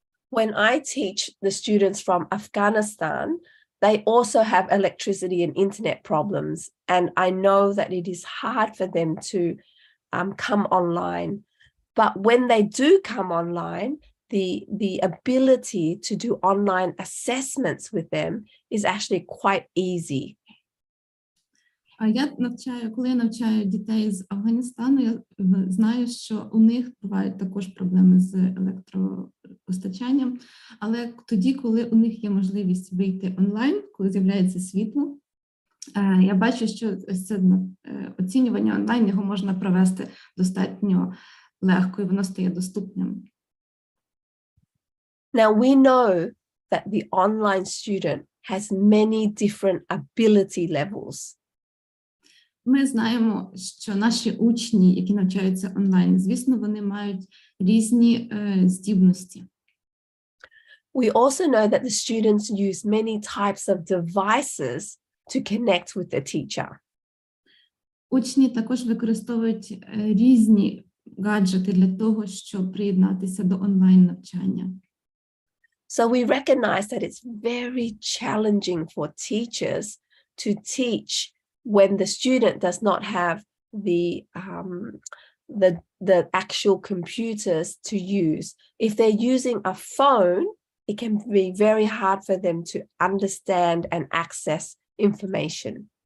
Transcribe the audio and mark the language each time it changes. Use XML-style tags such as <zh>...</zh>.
<en>When I teach the students from Afghanistan, they also have electricity and internet problems, and I know that it is hard for them to come online. But when they do come online, the ability to do online assessments with them is actually quite easy.</en> <uk>Коли я навчаю дітей з Афганістану, я знаю, що у них бувають також проблеми з електропостачанням, але тоді, коли у них є можливість вийти онлайн, коли з'являється світло, я бачу, що ось це оцінювання онлайн, його можна провести достатньо легко, і воно стає доступним.</uk> <en>Now we know that the online student has many different ability levels.</en> <uk>Ми знаємо, що наші учні, які навчаються онлайн, звісно, вони мають різні здібності.</uk> <en>We also know that the students use many types of devices to connect with the teacher.</en> <uk>Учні також використовують різні гаджети для того, щоб приєднатися до онлайн-навчання.</uk> <en>So we recognize that it's very challenging for teachers to teach when the student does not have the actual computers to use. If they're using a phone, it can be very hard for them to understand and access information.</en>